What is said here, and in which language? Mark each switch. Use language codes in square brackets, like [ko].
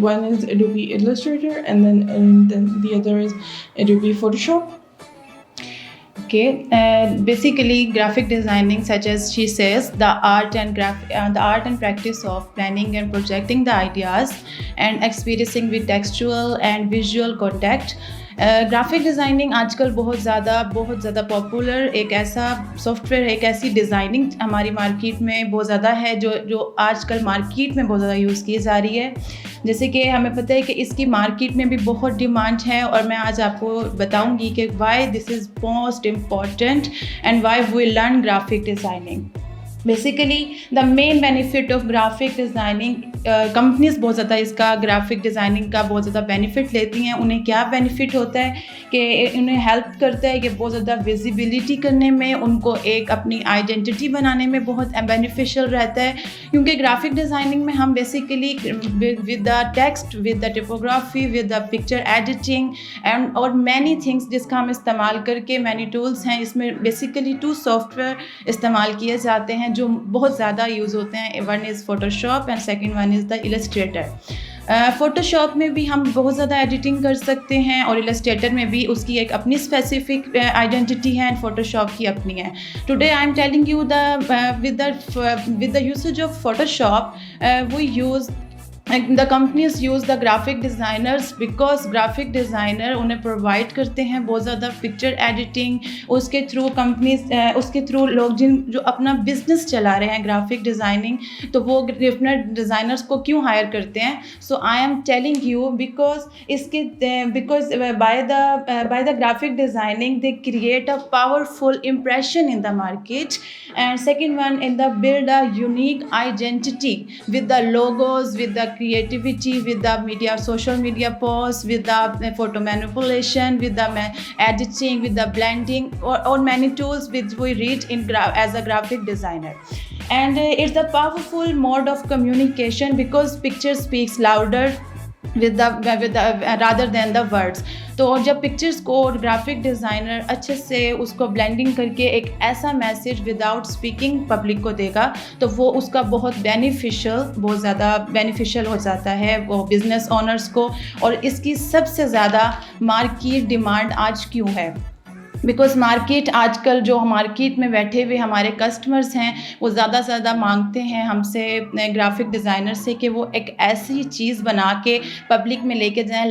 [en] One is Adobe Illustrator and then the other is Adobe Photoshop. Okay, basically graphic designing, such as she says, the art and practice of planning and projecting the ideas and experiencing with textual and visual contact. [ur] Graphic designing آج کل بہت زیادہ popular ایک ایسا soft where ہے، ایک ایسی designing ہماری مارکیٹ میں بہت زیادہ ہے جو آج کل مارکیٹ میں بہت زیادہ یوز کی جا رہی ہے. جیسے کہ ہمیں پتہ ہے کہ اس کی مارکیٹ میں بھی بہت ڈیمانڈ ہے، اور میں آج آپ کو بتاؤں گی کہ [en] Why this is most important and why we learn graphic designing. Basically the main benefit of graphic designing, [ur] companies بہت زیادہ اس کا گرافک ڈیزائننگ کا بہت زیادہ بینیفٹ لیتی ہیں. انہیں کیا بینیفٹ ہوتا ہے کہ انہیں ہیلپ کرتا ہے کہ بہت زیادہ ویزیبلٹی کرنے میں، ان کو ایک اپنی آئیڈینٹی بنانے میں بہت بینیفیشیل رہتا ہے. کیونکہ گرافک ڈیزائننگ میں ہم basically [en] with the text, with the typography, with the picture editing and اور many things [ur] جس کا ہم استعمال کر کے مینی ٹولس ہیں. اس میں بیسیکلی 2 سافٹ ویئر استعمال کیے جاتے ہیں جو بہت زیادہ یوز ہوتے ہیں. [en] One is Photoshop and second one is the Illustrator. [ur] Photo shop میں بھی ہم بہت زیادہ ایڈیٹنگ کر سکتے ہیں، اور السٹریٹر میں بھی اس کی ایک اپنی اسپیسیفک آئیڈینٹی ہے اینڈ فوٹو شاپ کی اپنی ہے. [en] today I am telling you with the usage of Photoshop we use the companies use the graphic designers because graphic designer [ur] انہیں پرووائڈ کرتے ہیں بہت زیادہ پکچر ایڈیٹنگ. اس کے تھرو کمپنیز، اس کے تھرو لوگ جو اپنا بزنس چلا رہے ہیں گرافک ڈیزائننگ، تو وہ ڈفرنٹ ڈیزائنرس کو کیوں ہائر کرتے ہیں. [en] So I am telling you because by the graphic designing they create a powerful impression in the market. And second one in the build a unique identity with the logos, with the creativity, with the media, social media posts, with the photo manipulation, with the editing, with the blending, or many tools which we read as a graphic designer. And it's a powerful mode of communication because picture speaks louder with the rather than the words. [ur] تو جب pictures کو graphic designer اچھے سے اس کو blending کر کے ایک ایسا میسیج وداؤٹ اسپیکنگ پبلک کو دے گا، تو وہ اس کا بہت زیادہ بینیفیشیل ہو جاتا ہے وہ بزنس اونرس کو. اور اس کی سب سے زیادہ مارکیٹ ڈیمانڈ آج کیوں ہے؟ بیکاز مارکیٹ آج کل جو مارکیٹ میں بیٹھے ہوئے ہمارے کسٹمرز ہیں وہ زیادہ سے زیادہ مانگتے ہیں ہم سے، گرافک ڈیزائنر سے، کہ وہ ایک ایسی چیز بنا کے پبلک میں لے کے جائیں.